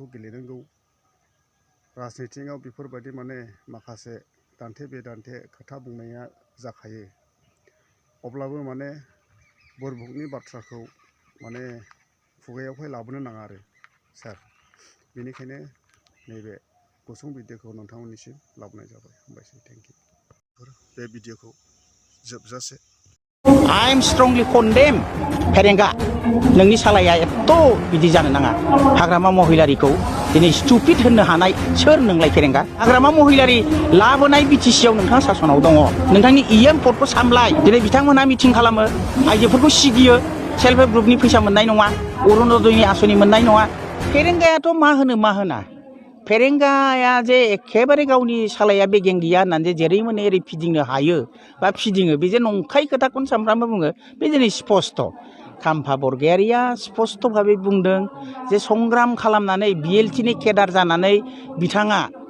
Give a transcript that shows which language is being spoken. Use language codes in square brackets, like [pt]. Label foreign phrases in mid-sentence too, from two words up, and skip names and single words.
[brx] गेलेनांगौ राजनितिकआव बेफोरबायदि माने माखासे दान्थे बिदान्थे खोथा बुंनाया जाखायो अब्लाबो माने बुरभकनि बाथ्राखौ माने खुगायावहाय लाबोनो नाङा आरो सार बेनिखायनो नैबे गुसुं भिडिअखौ नोंथांमोननिसिम लाबोनाय जाबाय हामबायसै [en] thank you [brx] बे भिडिअखौ जोबजासे [en] I am strongly condemn [brx] फेरेंगा नोंनि सालाया एथ' बिदि जानो नाङा हाग्रामा महिलारिखौ दिनै स्टुपिड होननो हानाय सोर नोंलाय फेरेंगा हाग्रामा महिलारि लाबोनाय बिटिसिआव नोंथाङा सासनाव दङ नोंथांनि पदखौ सामलाय दिनै बिथांमोनहा मिटिं खालामो आइजोफोरखौ सिगियो [en] self help groupनि [brx] फैसा मोननाय नङा अरुणोदयनि आसनि मोननाय नङा फेरेंगायाथ' मा होना फेरेंगाया जे एखेबारे गावनि सालाया बेगें गैया होननानै जेरै मोनो एरै फिदिंनो हायो बा फिदिङो बे जे नंखाय खोथाखौनो सानफ्रामबो बुङो बे दिनै स्पस्ट' खाम्फा बरगयारिया स्पस्ट' भाबै बुंदों जे संग्राम खालामनानै बिएलटिनि केडार जानानै बिथाङा